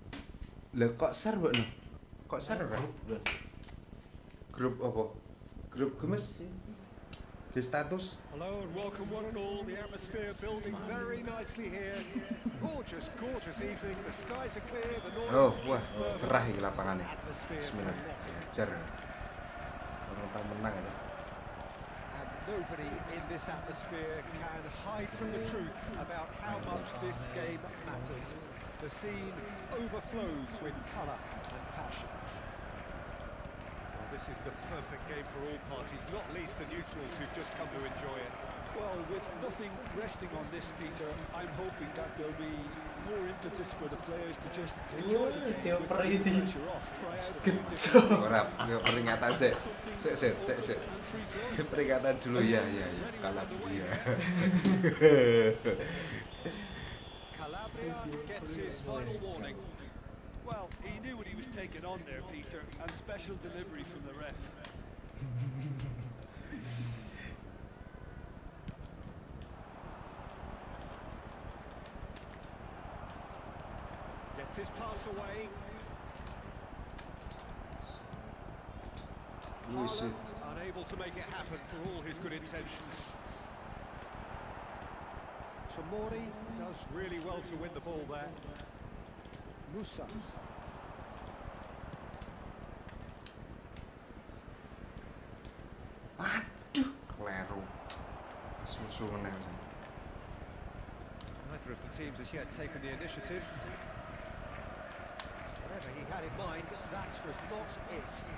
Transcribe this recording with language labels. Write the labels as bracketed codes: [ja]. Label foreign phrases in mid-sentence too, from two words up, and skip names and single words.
[jv] Lah kok share mbok no? Kok share ora? [id] Grup apa? Grup gemes? Di status? [en] Hello and welcome one and all. The atmosphere building very nicely here. Gorgeous, gorgeous evening. The skies are clear. The Oh, noise wah, is fervent. [jv] cerah iki lapangannya. [en] Atmosphere [ar] Bismillah. [en] frenetic. [id] Ajar. Orang tak menang ya. [en] And nobody in this atmosphere can hide from the truth about how much this game matters. The scene overflows with colour and passion. Well, this is the perfect game for all parties, not least the neutrals who've just come to enjoy it. Well, with nothing resting on this, Peter, I'm hoping that there'll be more impetus for the players to just enjoy the game with the pressure off, try out a few different [jv] Ora, yo peringatan sik. Sik. [en] and free flowing. [id] Peringatan dulu ya. Kalah ya. [en] Calabria gets his final warning. Well, he knew what he was taking on there, Peter, and special delivery from the ref. Gets his pass away. [jv] Wis. [en] Haaland unable to make it happen for all his good intentions. Tomori does really well to win the ball there. Musa. [jv] Aduh, kleru. Susu meneh sih. [en] Neither of the teams has yet taken the initiative. Whatever he had in mind, that was not it.